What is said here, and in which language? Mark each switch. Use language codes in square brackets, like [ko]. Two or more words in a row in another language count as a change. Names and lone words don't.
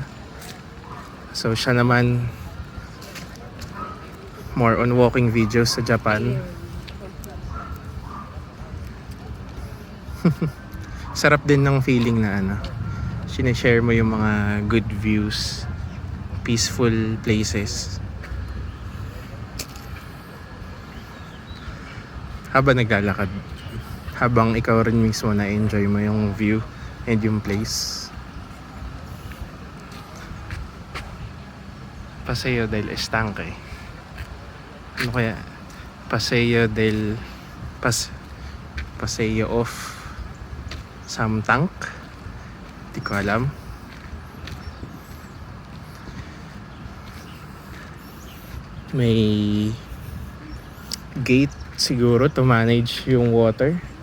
[tl] So siya naman more on walking videos sa Japan. Sarap din ng feeling na sineshare mo yung mga [en] good views, peaceful places. [tl] Habang naglalakad, habang ikaw rin mismo na-enjoy mo yung view and yung place. [es] Paseo del Estanque. [tl] Ano kaya? Paseo of Samtank? Di ko alam. May gate siguro [en] to manage [tl] yung water.